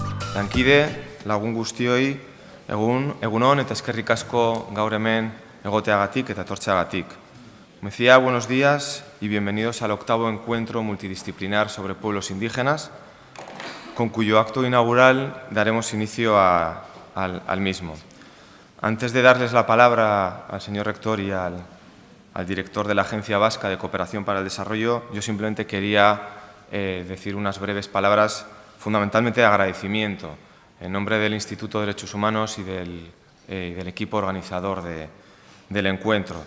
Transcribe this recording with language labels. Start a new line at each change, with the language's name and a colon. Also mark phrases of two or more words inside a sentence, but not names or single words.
Basque: Lankide, lagun guztioi, egunon eta eskerrik asko gaur hemen egoteagatik eta etortzeagatik.
Spanish: Me decía buenos días y bienvenidos al octavo encuentro multidisciplinar sobre pueblos indígenas, con cuyo acto inaugural daremos inicio al mismo. Antes de darles la palabra al señor rector y al director de la Agencia Vasca de Cooperación para el Desarrollo, yo simplemente quería decir unas breves palabras fundamentalmente de agradecimiento en nombre del Instituto de Derechos Humanos y del equipo organizador del encuentro.